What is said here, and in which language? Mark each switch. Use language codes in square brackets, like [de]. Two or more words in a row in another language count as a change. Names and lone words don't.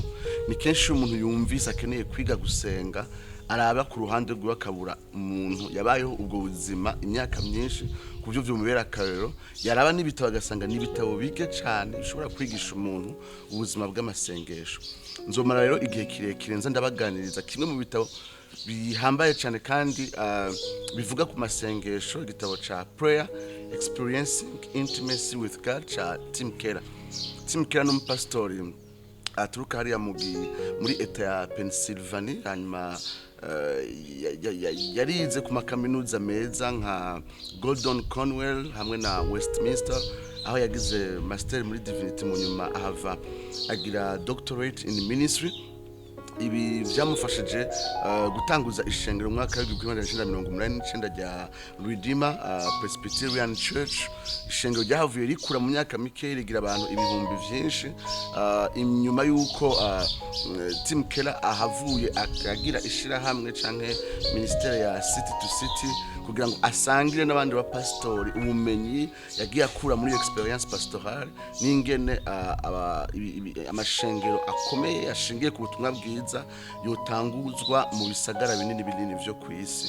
[rn] Ni kenshi umuntu yumvise akeneye kwiga gusenga araba ku ruhande rwe akabura umuntu yabayeho ubwo buzima imyaka myinshi ku buryo byumubera akarero, yaraba n'ibitabo agasanga n'ibitabo bige cyane bishobora kwigisha umuntu ubuzima bw'amasengesho. Nzomara rero igihe kirekire nza ndabaganiriza kimwe mu bitabo bihambaye cyane kandi bivuga ku masengesho, igitabo ca Prayer Experiencing Intimacy with God cha Tim Keller. Tim Keller n'umupastori aturuka hariya muri eta ya Pennsylvania, hanyuma yarize ku makaminuza meza nka Gordon Conwell hamwe na Westminster, aho yagize master muri divinity, mu nyuma ahava agira [en] doctorate in ministry. [rn] Ibi byamufashije gutanguza ishengero mu mwaka wa 1989 rya Redeemer Presbyterian Church. Ishengero ryahavuye rikura mu myaka mike rigira abantu ibihumbi byinshi, inyuma yuko Tim Keller ahavuye akagira ishirahamwe canke ministere ya City to City kugira ngo asangire n'abandi ba pastori ubumenyi yagiye akura muri [fr] experience pastorale [rn] n'ingene amashengero akomeye ashingiye ku butumwa bwiza yotanguzwa mu bisagara binini byo ku isi.